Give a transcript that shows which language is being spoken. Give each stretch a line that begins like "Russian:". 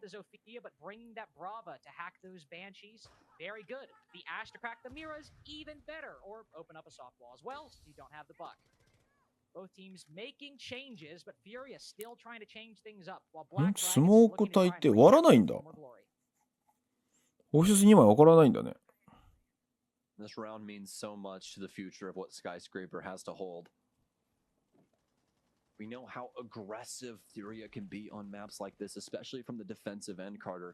English: But bringing that Brava to hack those Banshees, very good. The Ash to crack the Miras, even better. Or open up a soft wall as well, so you don't have the buck. Both teams making changes, but FURIA still trying to change things up. While BlackDragons
Japanese: スモーク焚いて割らないんだ。オフィス2枚分からないんだね。
English: This round means so much to the future of what Skyscraper has to hold. We know how aggressive FURIA can be on maps like this, especially from the defensive end, Carter.